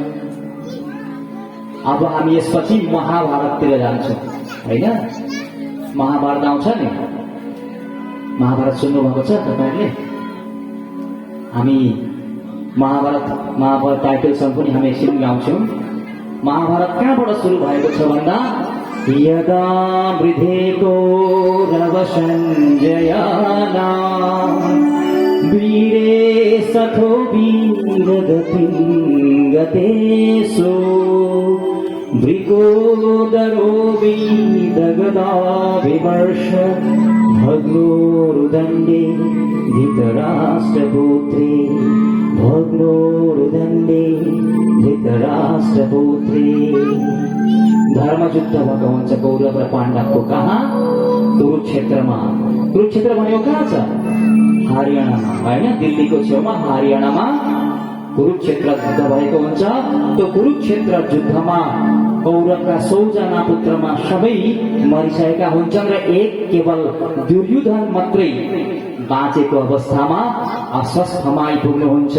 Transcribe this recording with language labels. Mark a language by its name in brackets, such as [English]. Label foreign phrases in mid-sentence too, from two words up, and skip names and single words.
[Nepali] अब हामी यसपछि महाभारततिर जान्छौँ होइन। महाभारत आउँछ नि, महाभारत सुन्नुभएको छ तपाईँहरूले? हामी महाभारत टाइटलसँग पनि हामी एकछिन गाउँछौँ। महाभारत कहाँबाट सुरु भएको छ भन्दा, [Sanskrit] यदा वृद्धेको रवसञ्जयाना वीरे सखो वीरगतिं गतेषु वृकोदरो वीदगदाभिवर्ष भग्नोरुदण्डे धृतराष्ट्रपुत्रे भग्नोरुदण्डे धृतराष्ट्रपुत्रे। [Nepali] धर्मयुद्ध भएको हुन्छ कौरव र पाण्डवको। कहाँ? कुरुक्षेत्रमा। कुरुक्षेत्र भनेको कहाँ छ? हरियाणामा होइन, दिल्लीको छेउमा हरियाणामा कुरुक्षेत्र युद्ध भएको हुन्छ। त्यो कुरुक्षेत्र युद्धमा कौरवका 100 जना पुत्रमा सबै मरिसकेका हुन्छन् र एक केवल दुर्योधन मात्रै बाँचेको अवस्थामा अस्वस्थमा आइपुग्नुहुन्छ।